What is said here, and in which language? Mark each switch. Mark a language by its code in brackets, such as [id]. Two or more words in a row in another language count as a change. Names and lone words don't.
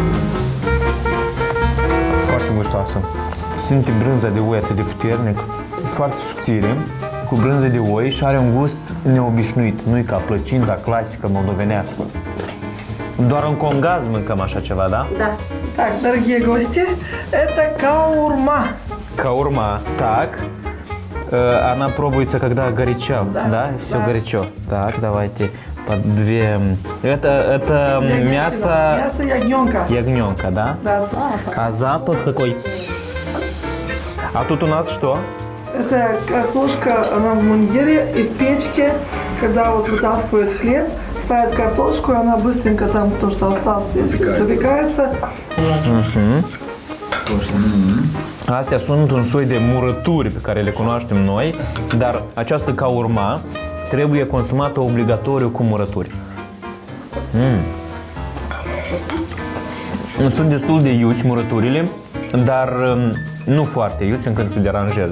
[ro] Foarte gustoasă. Simte brânza de oi atât de puternic, foarte subțire, cu brânză de oi și are un gust neobișnuit. Nu-i ca plăcinta clasică moldovenească. Doar în Congaz mâncăm așa ceva, da? [ru] Да. Так, дорогие гости, это каурма. Каурма. Так. Она пробуется, когда горячо. Да? Все да. горячо. Так, давайте по две. Это мясо... Мясо ягненка. Ягненка, да? Да. А запах какой? А тут у нас что? Это картошка, она в мундире и в печке, когда вот вытаскивают хлеб, ставят картошку, и она быстренько там, то, что осталось, запекается. [ro] Astea sunt un soi de murături pe care le cunoaștem noi, dar această caurma trebuie consumată obligatoriu cu murături. Sunt destul de iuți murăturile, dar nu foarte iuți încât se deranjează.